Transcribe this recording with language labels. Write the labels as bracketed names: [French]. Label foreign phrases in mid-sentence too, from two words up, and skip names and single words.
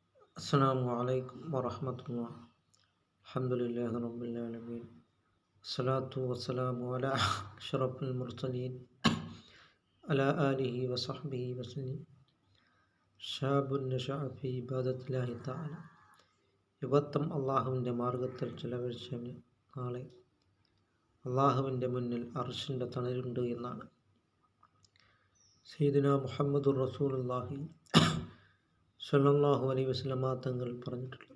[Arabic] السلام عليكم ورحمة الله. الحمد لله رب العالمين. الصلاة والسلام على أشرف المرسلين على آله وصحبه وسلم. شاب نشأ في عبادة الله تعالى. [Malayalam] യുവത്വം അള്ളാഹുവിൻ്റെ മാർഗത്തിൽ ചെലവഴിച്ചവന് നാളെ അള്ളാഹുവിൻ്റെ മുന്നിൽ അർശിൻ്റെ തണലുണ്ട് എന്നാണ് [Arabic] سيدنا محمد رسول الله صلى الله عليه وسلم [Malayalam] തങ്ങൾ പറഞ്ഞിട്ടുള്ളത്.